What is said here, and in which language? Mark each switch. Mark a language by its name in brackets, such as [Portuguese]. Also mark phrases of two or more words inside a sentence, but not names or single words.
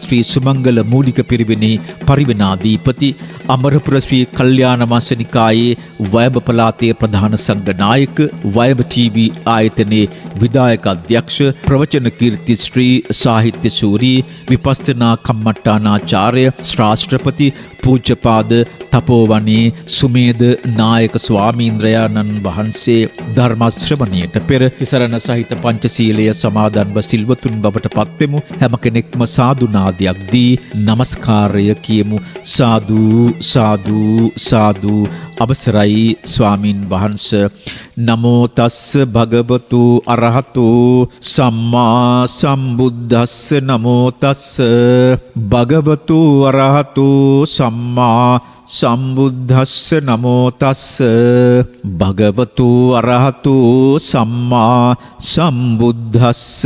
[Sinhala] ශ්‍රී සුමංගල මූලික පිරිවෙනේ පරිවෙනාධිපති අමරපුර ශ්‍රී කල්යාණ මාසනිකායේ වයඹ පළාතේ ප්‍රධාන සංඝනායක වයඹ ටීවී ආයතනයේ විධායක අධ්‍යක්ෂ ප්‍රවචන කීර්ති ශ්‍රී සාහිත්‍ය ශූරී විපස්සනා කම්මට්ටානාචාර්ය ශ්‍රාෂ්ට්‍රපති පූජ්‍යපාද තපෝවනේ සුමේද නායක ස්වාමීන්ද්‍රයාණන් වහන්සේ ධර්ම ශ්‍රවණයට පෙර තිසරණ සහිත පංචශීලය සමාදන්ව සිල්වතුන් බවට පත්වෙමු. හැම කෙනෙක්ම සාදු නාදයක් දී නමස්කාරය කියමු. සාදු සාදු සාදු. අවසරයි ස්වාමින් වහන්සේ. [Pali] නමෝ තස්ස භගවතු අරහතු සම්මා සම්බුද්දස්ස. නමෝ තස්ස භගවතු අරහතු සම්මා සම්බුද්දස්ස. නමෝ තස්ස භගවතු අරහතු සම්මා සම්බුද්දස්ස.